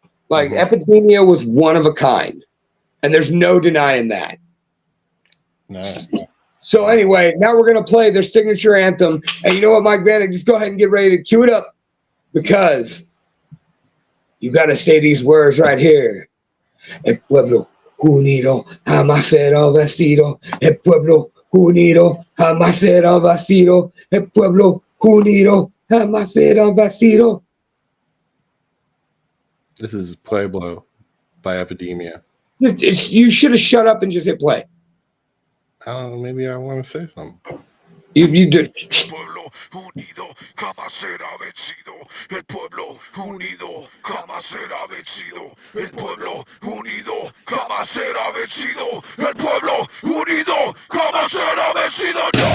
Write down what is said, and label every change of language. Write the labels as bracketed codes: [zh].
[en] Like, Epidemia was one of a kind. And there's no denying that. No. So, anyway, now we're going to play their signature anthem. And you know what, Mike Vanek, just go ahead and get ready to cue it up. Because you got to say these words right here. [es] El pueblo unido jamás será vencido. El pueblo unido jamás será vencido. El pueblo unido jamás será vencido. [en] This is Pueblo by Epidemia. You should have shut up and just hit play. Maybe I want to say something. You did. [es] Pueblo unido jamás será vencido. El pueblo unido jamás será vencido. El pueblo unido jamás será vencido. El pueblo unido jamás será vencido.